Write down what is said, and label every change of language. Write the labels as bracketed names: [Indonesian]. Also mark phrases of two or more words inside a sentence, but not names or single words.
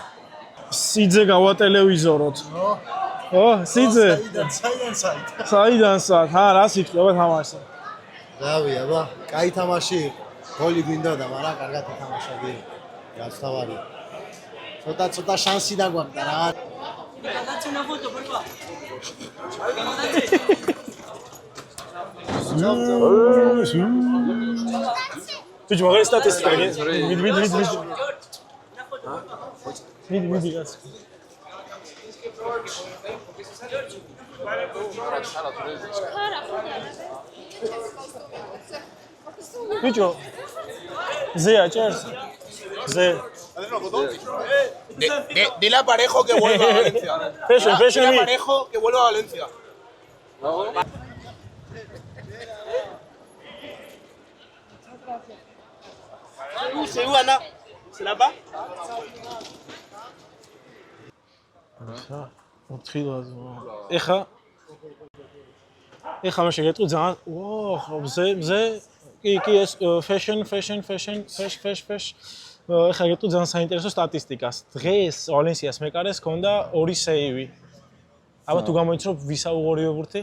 [Georgian] სიძე გავა ტელევიზოროთ. ო, სიძე. საიდან საით? ჰა, რა სიტყვა თამაშზე? რავი, აბა, კაი თამაში იყო. გოლი გვინდოდა, მაგრამ კარგად ითამაშა გი. რაც თავარია. ცოტა შანსი დაგვაქვს რა. [German] Bitte mal Statistik. Mit. Bitte. Sehr, cheers. Sehr. [Spanish] Dile a Parejo que vuelva a Valencia. Fashion. Dile a Parejo que vuelva a Valencia. [French] C'est où Anna? C'est là-bas? [Georgian] ეხლა მაშინ გეტყვი ძალიან მზე კი ეს fashion ეხლა გეტყვი ძალიან საინტერესო სტატისტიკას დღეს ვალენსიას მეკარეს ჰქონდა 2 სეივი აბა თუ გამოიცნობ ვისა უღორიო ბურთი